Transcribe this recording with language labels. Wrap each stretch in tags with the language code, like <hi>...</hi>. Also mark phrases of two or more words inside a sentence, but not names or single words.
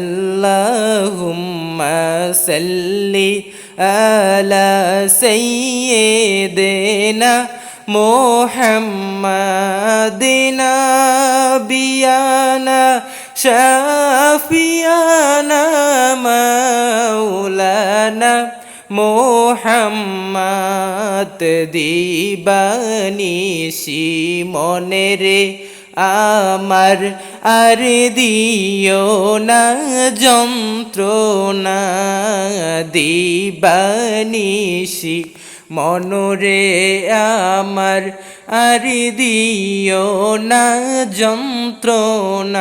<ar>اللهم صل على سيدنا محمد بيانا شافعنا مولانا محمد.</ar> <bn>দিবানিশি মনে রে আমার আর দিও না যন্ত্রণা, দিবানিশি মনরে আমার আর দিও না যন্ত্রণা।</bn>